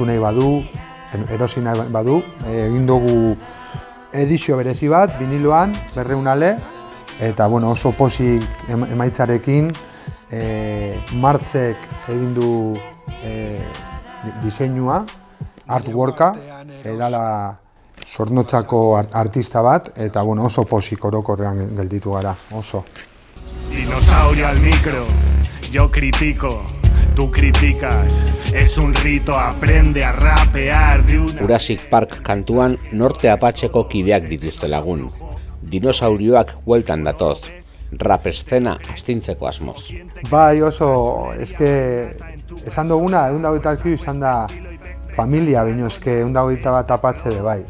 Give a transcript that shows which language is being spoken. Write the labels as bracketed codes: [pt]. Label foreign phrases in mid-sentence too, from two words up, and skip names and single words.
[eu] nahi badu, erosi nahi badu, egin dugu edizio berezi bat, viniloan, 200 ale, eta oso posik emaitzarekin, Martzek egin du diseinua, artworka, dala Zornotzako artista bat, eta oso posik orokorrean gelditu gara, oso. [es] Dinosaurio al micro, yo critico, tú criticas, es un rito, aprende a rapear de una... [eu] Jurassic Park kantuan Norte Apatxeko kideak dituzte lagun. Dinosaurioak bueltan datoz, rap eszena astintzeko asmoz. Bai oso, esan duguna, 123 izan da familia, baino 121 apatxe be bai.